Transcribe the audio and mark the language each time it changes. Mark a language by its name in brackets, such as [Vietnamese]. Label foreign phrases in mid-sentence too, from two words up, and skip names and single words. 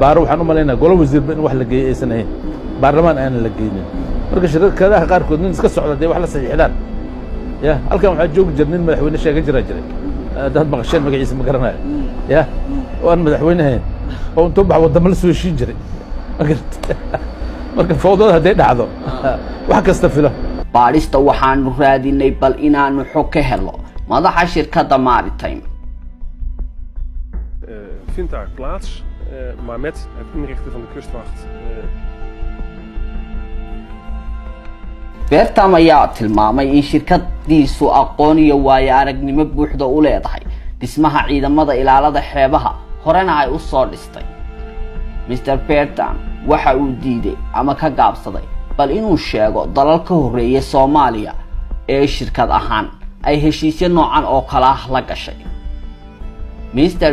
[Somali] baaro waxaan u maleynaa golo wasiirba in wax la geeyay aysan ahayn baarlamaan aan la geeynin marka shirkadaha qaarkood nin iska socda way wax la saxiixdaan ya halkan waxa joog jirnin madaxweyne sheegay jiray dad maqasheen magaciisa ma garanayo ya waan madaxweynaha oo intuu bax wadamo la soo heshiin jiray marka fawdada haday dhacdo wax kasta filo baarista waxaanu raadinay bal inaanu xog ka helo madaxa shirkadda Maritime [Dutch] vindt daar plaats maar met het inrichten van de kustwacht [Somali] Bertam ayaa tilmaamay in shirkadiisu aqoon iyo waayo aragnimo buuxda u leedahay dhismaha ciidamada ilaalada xeebaha horena ay u soo dhistay Mr. Bertam waxa uu diiday ama ka gaabsaday bal inuu sheego dalal ka horeeyay Soomaaliya ee shirkad ahaan ay heshiisyo noocan oo kala ah la gashay Mr.